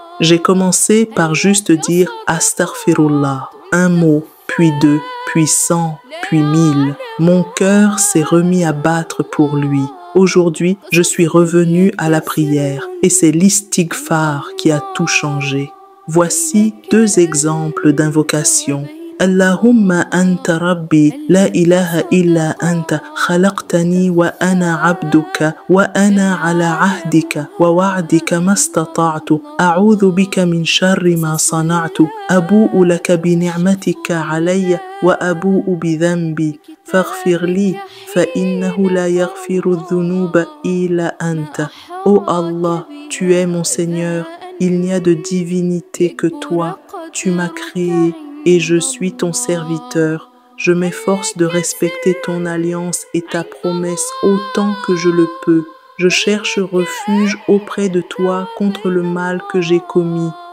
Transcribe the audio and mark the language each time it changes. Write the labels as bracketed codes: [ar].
[fr] J'ai commencé par juste dire Astaghfirullah, un mot, puis 2, puis 100, puis 1000. Mon cœur s'est remis à battre pour lui. Aujourd'hui, je suis revenu à la prière et c'est l'istighfar qui a tout changé. Voici 2 exemples d'invocation. [ar] اللهم أنت ربي لا إله إلا أنت خلقتني وأنا عبدك وأنا على عهدك ووعدك ما استطعت أعوذ بك من شر ما صنعت أبوء لك بنعمتك علي وأبوء بذنبي فاغفر لي فإنه لا يغفر الذنوب إلا أنت. [fr] Ô Allah, tu es mon Seigneur, il n'y a de divinité que toi, tu m'as créé et je suis ton serviteur. Je m'efforce de respecter ton alliance et ta promesse autant que je le peux. Je cherche refuge auprès de toi contre le mal que j'ai commis.